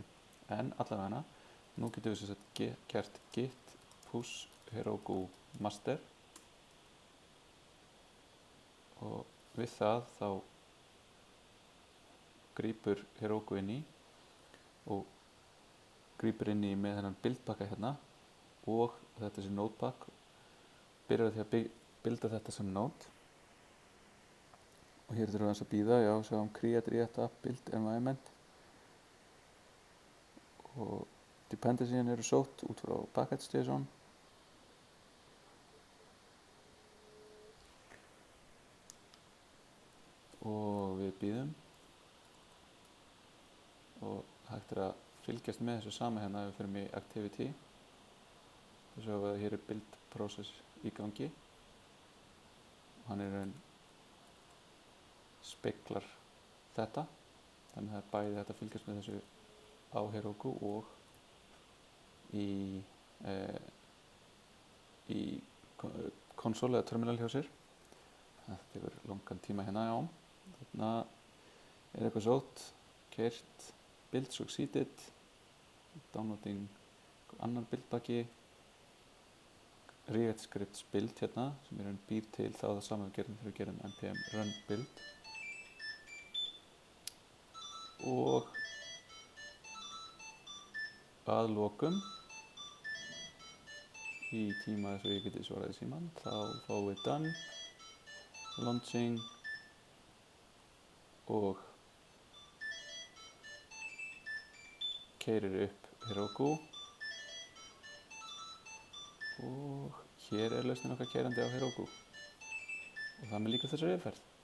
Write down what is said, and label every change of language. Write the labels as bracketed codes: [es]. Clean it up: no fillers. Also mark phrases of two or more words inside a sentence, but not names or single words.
[is] En allavega nú getum við gert [en] git push Heroku master [is] og við það þá grípur Heroku inn í og grípur inn í með þennan buildpakka hérna og þetta sem nodepack, byrjar því að builda þetta sem node og hér þurfum við að bíða, já, sjáum [en] create react app build environment [is] og dependency-in eru sótt út frá package.json og við bíðum og hægt er að fylgjast með þessu sama hérna ef við fyrir í activity og svo að hér er [en] build process [is] í gangi og hann er raun speklar þetta, þannig að það er bæði þetta að fylgjast með þessu á Heroku og í konsól eða terminal hjá sér. Þetta tekur langan tíma hérna, já. Þarna er eitthvað sótt, keyrt, [en] build succeeded, downloading [is] annar buildpakki, [en] react scripts build [is] hérna sem er býr til þá það saman við gerum þegar við gerum [en] npm run build [is] og að lokum í tíma þess að ég geti svaraði síman þá fáum við [en] done, launching [is] og keyrir upp Heroku og hér er lausnin okkar keyrandi á Heroku og það með líka þessari yfirferð.